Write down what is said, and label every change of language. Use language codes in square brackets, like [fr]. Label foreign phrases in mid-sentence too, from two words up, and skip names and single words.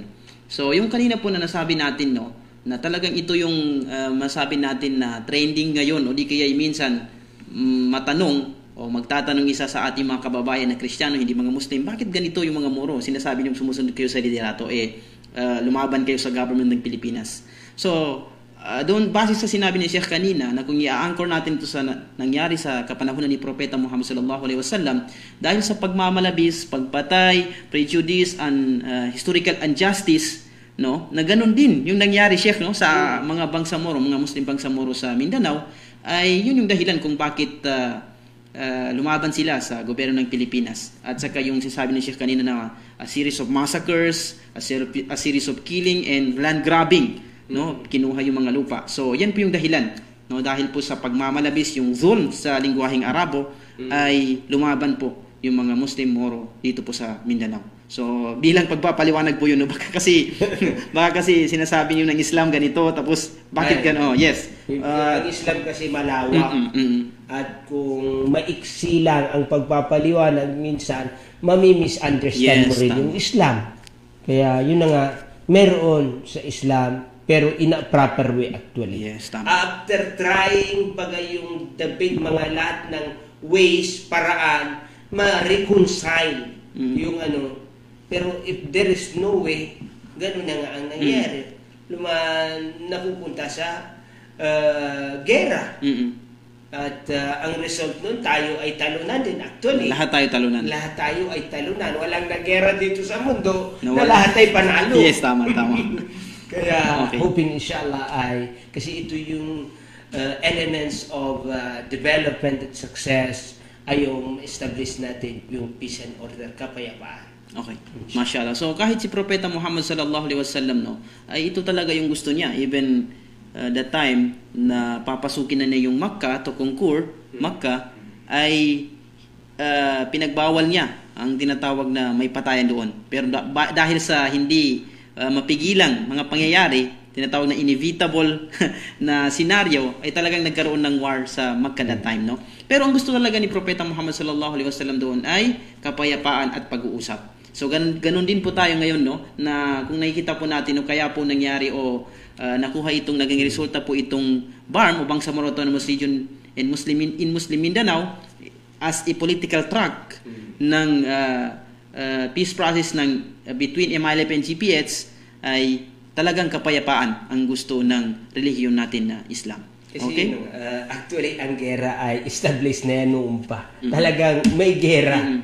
[tl] So, yung kanina po na nasabi natin, no, na talagang ito yung masabi natin na trending ngayon, o di kaya minsan matanong o magtatanong isa sa ating mga kababayan na Kristiyano, hindi mga Muslim, bakit ganito yung mga Moro? Sinasabi niyo sumusunod kayo sa liderato, lumaban kayo sa government ng Pilipinas. So, doon, base sa sinabi ni Sheikh kanina, na kung i-anchor natin ito sa nangyari sa kapanahunan ni Propeta Muhammad [ar] صلى الله عليه وسلم, [tl] dahil sa pagmamalabis, pagpatay, [en] prejudice, and historical injustice, [tl] no, na ganun din yung nangyari, Sheikh, no, sa mga Bangsamoro, mga Muslim Bangsamoro sa Mindanao, ay yun yung dahilan kung bakit lumaban sila sa gobyerno ng Pilipinas. At saka yung sinasabi ni Sheikh kanina na [en] a series of massacres, a series of killing and land grabbing, no, [tl] kinuha yung mga lupa. So yan po yung dahilan, no, dahil po sa pagmamalabis yung zulm sa lingwaheng Arabo, ay lumaban po yung mga Muslim Moro dito po sa Mindanao. So bilang pagpapaliwanag po yun, no, baka kasi sinasabi niyo ng Islam ganito, tapos bakit gano'n? Yes. Ang Islam kasi malawak. At kung maiksi lang ang pagpapaliwanag, minsan mami-misunderstand mo rin yung Islam. Kaya yun na nga, meron sa Islam, pero [en] in a proper way actually. [tl] Yes, tama. [en] After trying [tl] yung debate, mga lahat ng ways, paraan, ma-reconcile yung ano. [en] Pero if there is no way, [tl] ganun na nga ang nangyari. Napupunta sa gera. At ang result nun, tayo ay talunan din actually. Lahat tayo talunan. Lahat tayo ay talunan. Walang nagera dito sa mundo na lahat ay panalo. Yes, tama. Kaya hoping inshallah ay, kasi ito yung [en] elements of development [tl] at success ay yung establish natin yung [en] peace and order, [tl] kapayapaan. Okay. Mashallah. So kahit si Propeta Muhammad [ar] صلى الله عليه وسلم, [tl] no, ay ito talaga yung gusto niya. [en] Even the time [tl] na papasukin na niya yung Makkah [en] to conquer Makkah, [tl] ay pinagbawal niya ang tinatawag na may patayan doon. Pero dahil sa hindi mapigilang mga pangyayari, tinatawag na inevitable na senaryo, ay talagang nagkaroon ng war sa Makkah [en] that time, [tl] no? Pero ang gusto talaga ni Propeta Muhammad [ar] صلى الله عليه وسلم [tl] doon ay kapayapaan at pag-uusap. So ganun din po tayo ngayon, no, na kung nakikita po natin, no, kaya po nangyari nakuha itong naging resulta po itong BARM o Bangsamoro Autonomous Region in Muslim Mindanao [en] as a political track [tl] ng peace process ng [en] between MILF and GPH, [tl] ay talagang kapayapaan ang gusto ng relihiyon natin na Islam. Kasi actually ang gera ay established na yan noon pa. Talagang may gera.